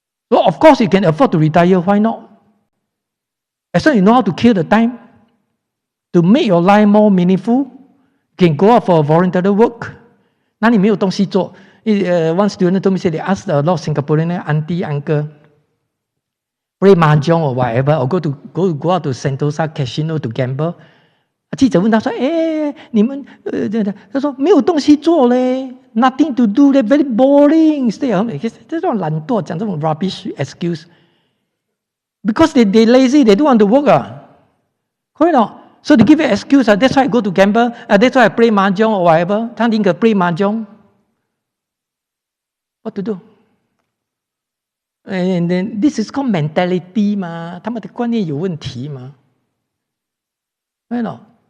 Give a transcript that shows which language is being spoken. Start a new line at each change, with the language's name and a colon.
English: So of course you can afford to retire. Why not? As long as you know how to kill the time, to make your life more meaningful, you can go out for voluntary work.
Chinese: 那你没有东西做。
English: One student told me, they asked a lot of Singaporean auntie, uncle, play mahjong or whatever, or go out to Sentosa casino to gamble.
Chinese: 记者问他说：“你们他说没有东西做嘞 ，
English: nothing to do, they very boring. Stay at home.
Chinese: 这种懒惰，讲这种
English: rubbish excuse. Because they lazy, they don't want to work. Correct or not? So they give an excuse. That's why I go to gamble. That's why I play mahjong or whatever.
Chinese: 他宁可
English: play mahjong. What to do? And then this is called mentality 嘛，
Chinese: 他们的观念有问题嘛。
English: Right or not?